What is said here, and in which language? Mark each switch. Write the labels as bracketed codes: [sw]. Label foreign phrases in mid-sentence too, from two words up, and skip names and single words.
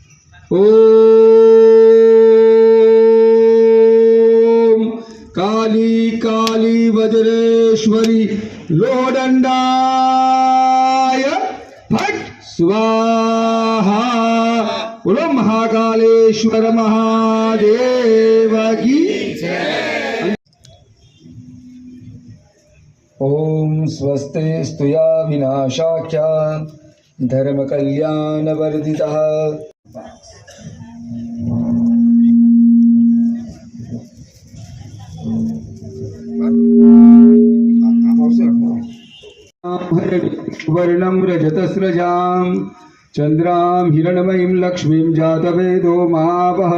[sa] ઓમ કાલી કાલી વજ્રેશ્વરી લોહદંડાય ફટ સ્વાહા। [hi] बोलो महाकालेश्वर महादेव की जय। [sa] ओम स्वस्ते स्तुया विनाशाख्या धर्म कल्याण वर्धितः। वर्णम रजतस्रजाम चंद्राम हिरणमयीं लक्ष्मीं जातवेदो महावह।